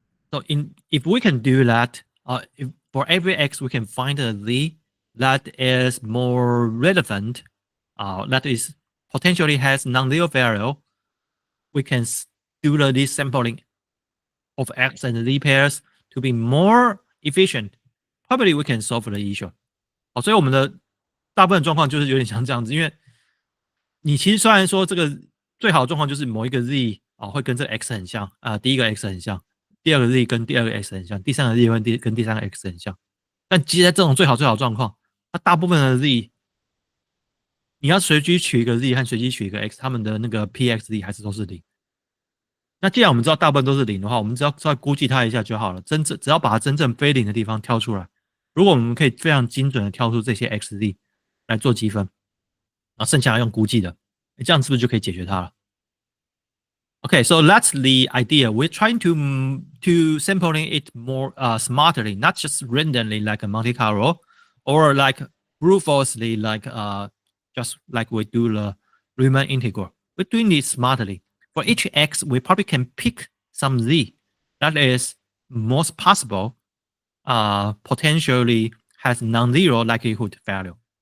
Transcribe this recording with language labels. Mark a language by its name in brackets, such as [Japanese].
[English] So if we can do that, if for every x we can find a z that is more relevant, that is potentially has non-zero value, we can do the desampling of x and z pairs to be more efficient. Probably we can solve the issue. [Chinese] 好，所以我们的大部分状况就是有点像这样子，因为你其实虽然说这个最好的状况就是某一个 z 会跟这个 x 很像第一个 x 很像，第二个 z 跟第二个 x 很像，第三个 z 跟第三个 x 很像。但其实在这种最好状况，它大部分的 z 你要随机取一个 z 和随机取一个 x， 它们的那个 pxz 还是都是0。那既然我们知道大部分都是0的话，我们只要再估计它一下就好了。只要把它真正非0的地方挑出来，如果我们可以非常精准的挑出这些 xz 来做积分，然后剩下用估计的，这样是不是就可以解决它了？ [English] Okay, so that's the idea. We're trying to sampling it more smartly, not just randomly like a Monte Carlo, or like brute forcely like just like we do the Riemann integral. We're doing it smartly. For each x, we probably can pick some z that is most possible, potentially has non-zero likelihood value.